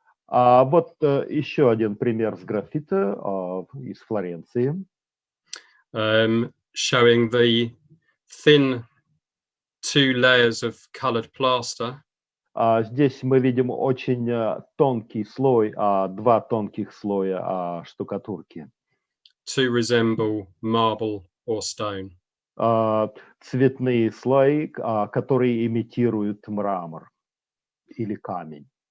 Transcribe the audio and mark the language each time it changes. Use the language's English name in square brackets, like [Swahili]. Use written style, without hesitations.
[Russian] Вот еще один пример сграффито из Флоренции. [English] Showing the thin 2 layers of colored plaster. [Russian] Здесь мы видим очень тонкий слой, два тонких слоя штукатурки. [English] to resemble marble or stone. [Russian] Цветные слои, которые имитируют мрамор или камень.